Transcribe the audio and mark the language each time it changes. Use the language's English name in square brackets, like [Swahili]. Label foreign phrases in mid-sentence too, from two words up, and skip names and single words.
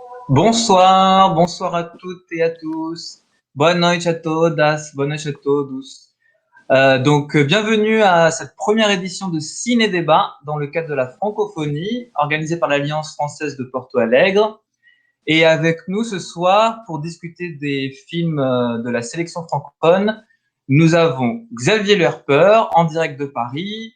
[French] Bonsoir, bonsoir à toutes et à tous. [Portuguese] Boa noite a todas, boa noite a todos. [French] Bienvenue à cette première édition de Ciné Débat dans le cadre de la francophonie, organisée par l'Alliance française de Porto Alegre. Et avec nous ce soir, pour discuter des films de la sélection francophone, nous avons Xavier Lerpeur en direct de Paris.